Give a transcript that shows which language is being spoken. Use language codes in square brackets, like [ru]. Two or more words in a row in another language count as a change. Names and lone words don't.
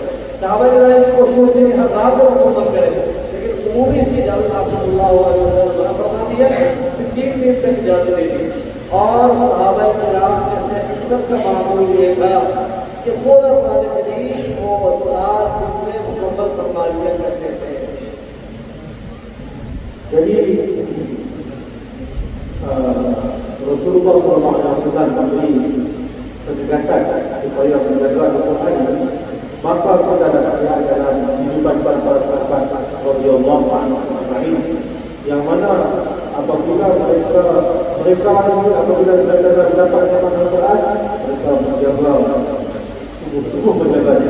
[ur] صحابہ کی کوشش ہوتی ہے کہ ہر رات کو مکمل کریں، لیکن عمومی اس کی اجازت آپ [ar] صلى الله عليه وسلم [ur] نے فرما دی ہے کہ 3 دن تک اجازت دے دی. اور صحابہ کرام میں سے اکثر کا معمول یہ تھا کہ پورا قرآن مجید وہ 7 دن میں مکمل فرما لیا کرتے تھے. [ms] Jadi Rasulullah SAW memberi penegasan supaya menjaga Al-Quran ini, maka pada dalam kehidupan para sahabat [ar] رضي الله عنهم [ms] yang mana apabila mereka apabila mereka dapat Al-Quran, mereka menjaga sungguh-sungguh menjaganya.